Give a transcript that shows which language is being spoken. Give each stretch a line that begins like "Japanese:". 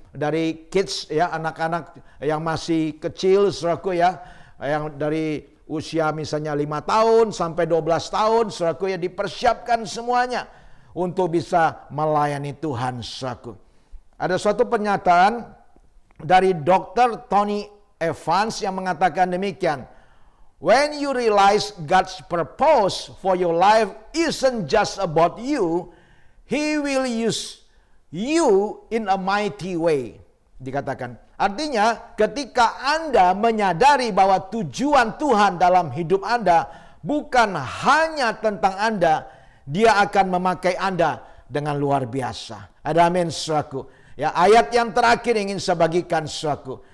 Indonesian: dari kids ya, anak-anak yang masih kecil saudaraku ya, yang dari usia misalnya 5 tahun sampai 12 tahun saudaraku ya, dipersiapkan semuanya untuk bisa melayani Tuhan saudaraku. Ada suatu pernyataan dari Dr. Tony Evans yang mengatakan demikian.
English: When you realize God's purpose for your life isn't just about you, He will use you in a mighty way.
Indonesian: Dikatakan. Artinya ketika Anda menyadari bahwa tujuan Tuhan dalam hidup Anda bukan hanya tentang Anda, Dia akan memakai Anda dengan luar biasa. Ada amin saudaraku. Ya, ayat yang terakhir ingin saya bagikan saudaraku.